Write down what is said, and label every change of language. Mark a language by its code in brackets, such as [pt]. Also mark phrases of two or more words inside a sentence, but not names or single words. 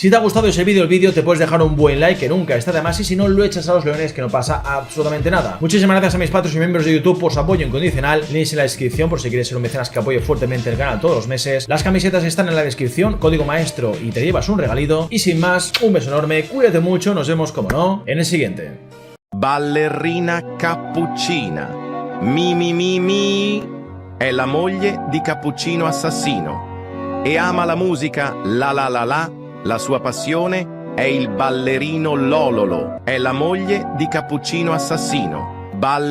[es] Si te ha gustado ese vídeo, te puedes dejar un buen like, que nunca está de más, y si no, lo echas a los leones, que no pasa absolutamente nada. Muchísimas gracias a mis patrons y miembros de YouTube por su apoyo incondicional. Links en la descripción por si quieres ser un mecenas que apoye fuertemente el canal todos los meses. Las camisetas están en la descripción, código maestro y te llevas un regalito. Y sin más, un beso enorme, cuídate mucho, nos vemos como no en el siguiente. [it] Ballerina Cappuccina. Mi è la moglie di Cappuccino Assassino e ama la musica la sua passione è il ballerino Lololo. È la moglie di Cappuccino Assassino.